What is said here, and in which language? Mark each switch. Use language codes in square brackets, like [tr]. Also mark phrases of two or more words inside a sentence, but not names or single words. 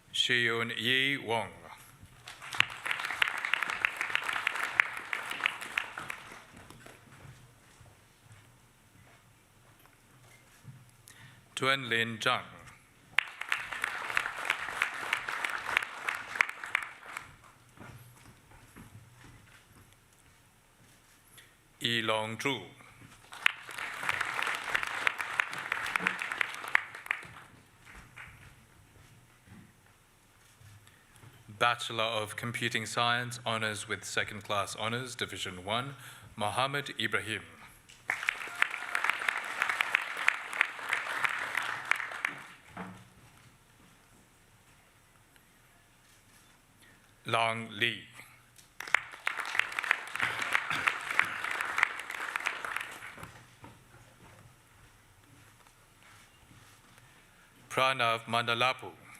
[en] Cheon Yi Wong. Tuan Lin Zhang. Yi Long Zhu. Bachelor of Computing Science, Honours with Second Class Honours, Division 1, Mohammed Ibrahim. Long Li. Pranav Mandalapu.